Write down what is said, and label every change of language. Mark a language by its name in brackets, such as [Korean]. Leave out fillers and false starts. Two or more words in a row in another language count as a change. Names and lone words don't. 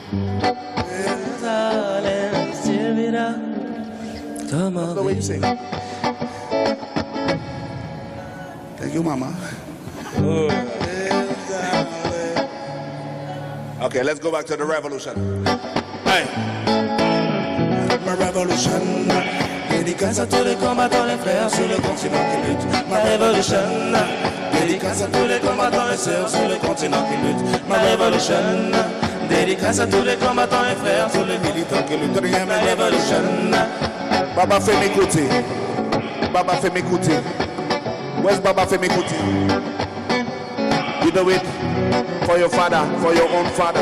[English] Little darling, cheer it up. Come on, That's the way you sing. Thank you, Mama. Okay, let's go back to the revolution. Hey. [French] Ma révolution, dédicace à tous les combattants, les frères sur le continent qui luttent. Ma révolution, dédicace à tous les combattants et sœurs sur le continent qui luttent. Ma révolution, dédicace à tous les combattants et frères sur le militants qui luttent. Ma révolution. [English] Baba Femi Kuti. Baba Femi Kuti. Where's Baba Femi Kuti? You do it for your father, for your own father.